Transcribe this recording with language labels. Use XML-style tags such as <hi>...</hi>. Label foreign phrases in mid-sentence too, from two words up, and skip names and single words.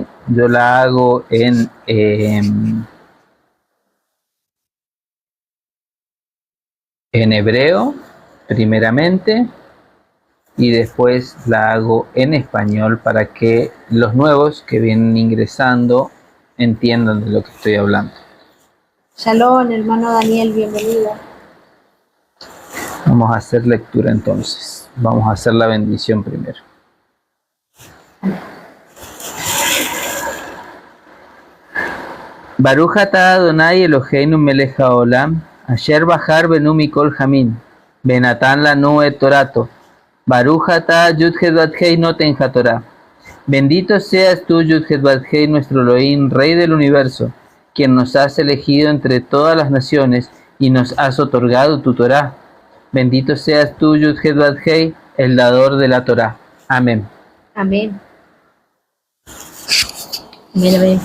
<es>Yo la hago en hebreo primeramente y después la hago en español para que los nuevos que vienen ingresando entiendan de lo que estoy hablando. Shalom, hermano Daniel, bienvenido. Vamos a hacer lectura entonces. Vamos a hacer la bendición primero.</es> <he>ברוך אתה אדוני אלוהינו מלך העולם, אשר בחר בנו מכל המין, בנתן לנו את תורתו. ברוך אתה יוד-הא ואו-הא נותן התורה.</he> <es>Bendito seas tú, Yud-Het Vav-Hei, nuestro Elohim, Rey del universo, quien nos has elegido entre todas las naciones y nos has otorgado tu Torá. Bendito seas tú, Yud-Het Vav-Hei, el dador de la Torá. Amén. Amén. Amén, amén.</es>